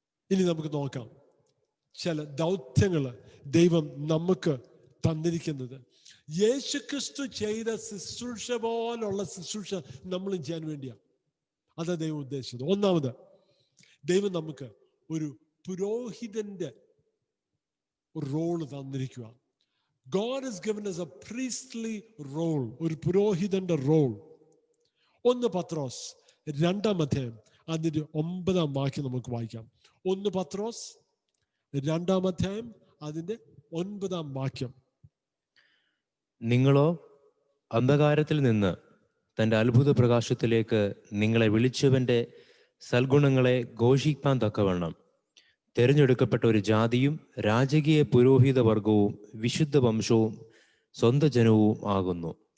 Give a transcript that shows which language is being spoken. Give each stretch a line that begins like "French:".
Malayalam: ഇനി നമുക്ക് നോക്കാം ചില ദൗത്യങ്ങൾ ദൈവം നമുക്ക് തന്നിരിക്കുന്നത്. യേശു ക്രിസ്തു ചെയ്ത ശുശ്രൂഷ പോലുള്ള ശുശ്രൂഷ നമ്മളും ചെയ്യാൻ വേണ്ടിയാണ്. അതാ ദൈവം ഉദ്ദേശിച്ചത്. ഒന്നാമത്, ദൈവം നമുക്ക് ഒരു പുരോഹിതന്റെ role തന്നിരിക്കുക.
English: God has given us a priestly role,
Malayalam: ഒരു പുരോഹിതന്റെ റോൾ. 1 പത്രോസ് 2-ാം അധ്യായം അതിന്റെ 9-ാം വാക്യം നമുക്ക് വായിക്കാം. 1 പത്രോസ് 2-ാം അധ്യായം അതിന്റെ 9-ാം വാക്യം. നിങ്ങളോ അന്ധകാരത്തിൽ നിന്ന് തൻ്റെ അത്ഭുത പ്രകാശത്തിലേക്ക് നിങ്ങളെ വിളിച്ചവന്റെ സൽഗുണങ്ങളെ ഘോഷിപ്പാൻ തക്കവണ്ണം തിരഞ്ഞെടുക്കപ്പെട്ട ഒരു ജാതിയും രാജകീയ പുരോഹിത വർഗവും വിശുദ്ധ വംശവും സ്വന്തം ജനവും ആകുന്നു.